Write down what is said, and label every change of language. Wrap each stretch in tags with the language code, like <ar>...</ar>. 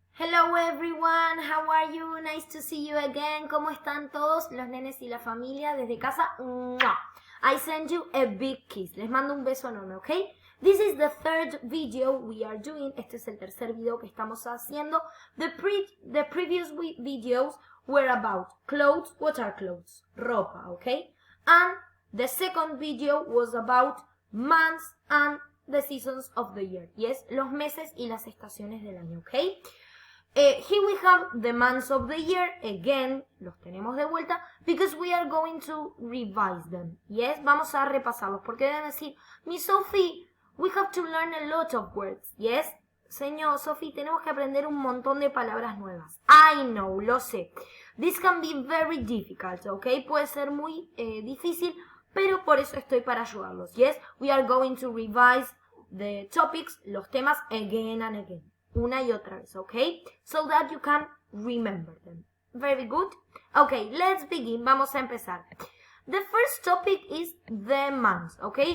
<en>Hello everyone, how are you? Nice to see you again.</en> <es>¿Cómo están todos los nenes y la familia desde casa?</es> <en>¡Mua! I send you a big kiss.</en> <es>Les mando un beso enorme,</es> <en>¿ok? This is the third video we are doing.</en> <es>Este es el tercer video que estamos haciendo.</es> <en>The previous videos were about clothes. What are clothes? Ropa, ¿ok? And the second video was about months and the seasons of the year.</en> <es>Yes, los meses y las estaciones del año, ¿ok?</es> <en>Here we have the months of the year. Again,</en> <es>los tenemos de vuelta</es> <en>because we are going to revise them. Yes,</en> <es>vamos a repasarlos porque deben decir,</es> <en>Miss Sofi, we have to learn a lot of words.</en> <es>Yes, señor Sofi, tenemos que aprender un montón de palabras nuevas.</es> <en>I know,</en> <es>lo sé.</es> <en>This can be very difficult, okay?</en> <es>Puede ser muy difícil, pero por eso estoy para ayudarlos.</es> <en>Yes, we are going to revise the topics,</en> <es>los temas</es> <en>again and again.</en> <es>Una y otra vez,</es> <en>okay? So that you can remember them. Very good. Okay, let's begin.</en> <es>Vamos a empezar.</es> <en>The first topic is the months, okay?</en>